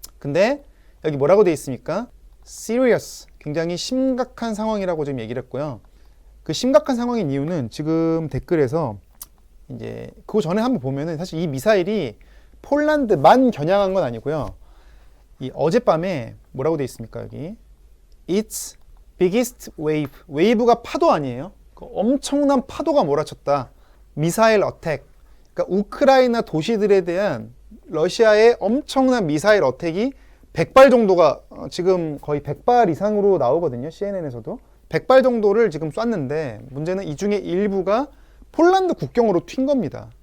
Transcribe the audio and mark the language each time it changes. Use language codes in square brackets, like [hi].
[ko] 근데 여기 뭐라고 돼 있습니까? [en] serious. [ko] 굉장히 심각한 상황이라고 지금 얘기를 했고요. 그 심각한 상황인 이유는 지금 댓글에서 이제 그 전에 한번 보면은 사실 이 미사일이 폴란드만 겨냥한 건 아니고요. 이 어젯밤에 뭐라고 돼 있습니까? 여기 [en] It's biggest wave. [ko] 웨이브가 파도 아니에요? 그 엄청난 파도가 몰아쳤다. 미사일 어택. 그러니까 우크라이나 도시들에 대한 러시아의 엄청난 미사일 어택이 100발 정도가, 지금 거의 100발 이상으로 나오거든요. CNN에서도. 100발 정도를 지금 쐈는데, 문제는 이 중에 일부가 폴란드 국경으로 튄 겁니다.